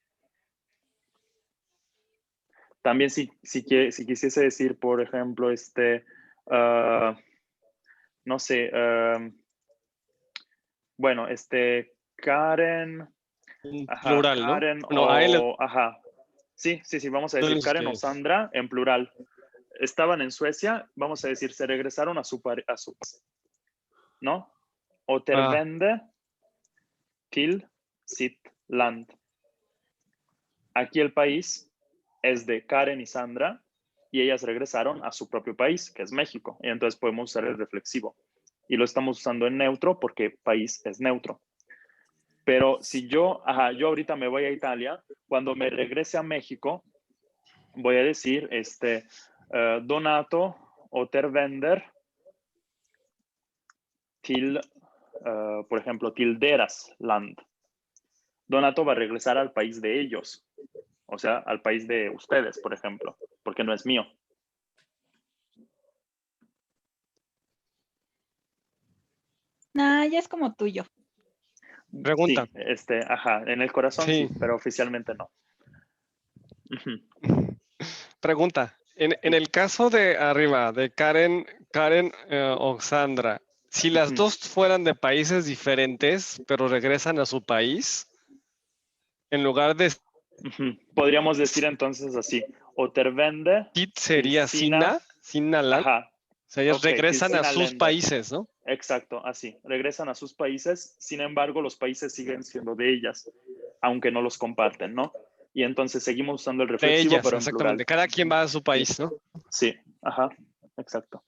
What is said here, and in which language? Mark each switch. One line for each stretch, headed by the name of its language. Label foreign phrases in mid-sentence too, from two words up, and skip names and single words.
Spanish: También si quisiese decir, por ejemplo, no sé, bueno, Karen, Plural, Karen ¿no? No, a él Sí, vamos a decir Karen o Sandra en plural. Estaban en Suecia, vamos a decir, se regresaron a su ¿no?
Swedish: Återvände till sitt land.
Spanish: Aquí el país es de Karen y Sandra y ellas regresaron a su propio país, que es México. Y entonces podemos usar el reflexivo. y lo estamos usando en neutro porque país es neutro. Pero si yo ahorita me voy a Italia, cuando me regrese a México, voy a decir, Donato
Swedish: återvänder till,
Spanish: por ejemplo,
Swedish: till deras land.
Spanish: Donato va a regresar al país de ellos, o sea, al país de ustedes, por ejemplo, porque no es mío. Nah, ya es como tuyo. Pregunta. Sí, en el corazón sí, Sí. pero oficialmente no. Pregunta. En el caso de arriba, de Karen o Sandra, si las dos fueran de países diferentes, pero regresan a su país, en lugar de Podríamos decir entonces así,
Swedish: återvände Kit till
Spanish: sería
Swedish: sina, Sinaland.
Spanish: ajá, O sea, ellos
Swedish: ok, till
Spanish: regresan a
Swedish: sina
Spanish: sus
Swedish: länder.
Spanish: países, ¿no? Exacto, así, regresan a sus países, sin embargo, los países siguen siendo de ellas, aunque no los comparten, ¿no? Y entonces seguimos usando el De reflexivo, ellas, pero en exactamente. plural. Cada quien va a su Sí, país, ¿no? sí, ajá, exacto.